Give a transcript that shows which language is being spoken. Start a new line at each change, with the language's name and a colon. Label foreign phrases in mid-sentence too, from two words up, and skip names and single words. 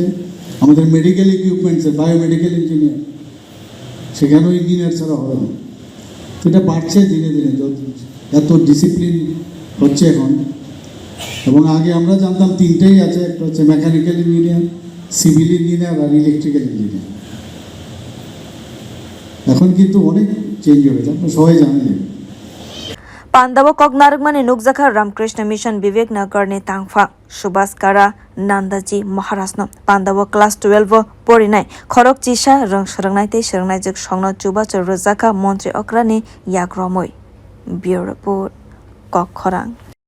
Bangla: আমাদের
English: medical equipments biomedical engineer
Bangla: সেখানেও ইঞ্জিনিয়ার ছাড়া হবে না এটা বাড়ছে ধীরে ধীরে এত ডিসিপ্লিন হচ্ছে এখন এবং আগে আমরা জানতাম তিনটেই আছে একটা হচ্ছে
English: mechanical engineer civil engineer
Bangla: আর
English: electrical engineer
Bangla: এখন কিন্তু অনেক চেঞ্জ হয়েছে আপনারা সবাই জানেন
Kok Borok: Pandawo koknarugmani nukjak Ramkrishna Mission Vivek Nagar ni tangfa Subhaskara Nandaji Maharasno Pandawo class 12 porinai khorok kisa rwng tei swrung juk songno chubachu rwkha montri okra ni yakromoi Bureau Report Kok Khorang